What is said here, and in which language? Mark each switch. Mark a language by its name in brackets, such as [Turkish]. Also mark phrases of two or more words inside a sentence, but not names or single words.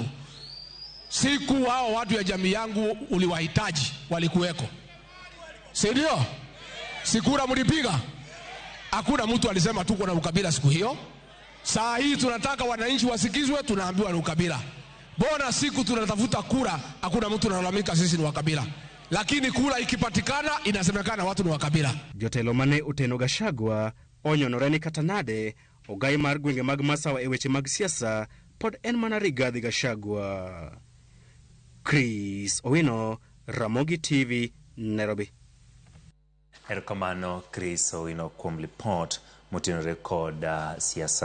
[Swahili] Siku hao watu ya jamii yangu uliwahitaji walikuweko, si ndio? Sikura mlipiga, hakuna mtu alisema tuko na ukabila siku hiyo. Saa hii tunataka wananchi wasikizwe, tunaambiwa ni ukabila. Bona siku tunatafuta kura, hakuna mtu analalamika sisi ni wakabila. Lakini kura ikipatikana inasemekana watu ni wakabila. [Luo (Kenya and Tanzania)] Jotelo mane oteno Gachagua onyonore ni katanade ogai mar gwenge mag Masawa e weche mag siasa pod en mana Rigathi Gachagua. Chris Owino, Ramogi TV, Nairobi. Erokamano Chris Owino kuom report motenore kod siasa.